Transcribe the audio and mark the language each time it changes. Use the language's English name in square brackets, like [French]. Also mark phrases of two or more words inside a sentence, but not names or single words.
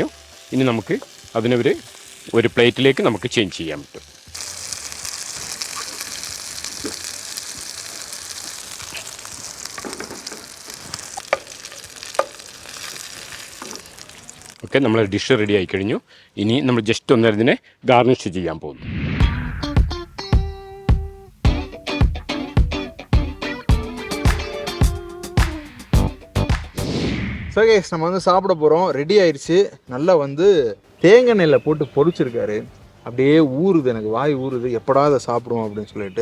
[Malayalam] ഇനി നമുക്ക് ഒരു പ്ലേറ്റിലേക്ക് നമുക്ക് ചേഞ്ച് ചെയ്യാൻ പറ്റും. ഓക്കെ, നമ്മൾ [English] dish ready [Malayalam] ആയി കഴിഞ്ഞു. ഇനി നമ്മൾ ജസ്റ്റ് ഒന്ന് ഇതിനെ ഗാർണിഷ് ചെയ്യാൻ പോകുന്നു. [Tamil] ஸோ கேஸ் நம்ம வந்து சாப்பிட போகிறோம். ரெடி ஆயிடுச்சு. நல்லா வந்து தேங்காய் எண்ணெயில் போட்டு பொரிச்சிருக்காரு. அப்படியே ஊறுது, எனக்கு வாய் ஊறுது, எப்படா அதை சாப்பிடுவோம் அப்படின்னு சொல்லிட்டு.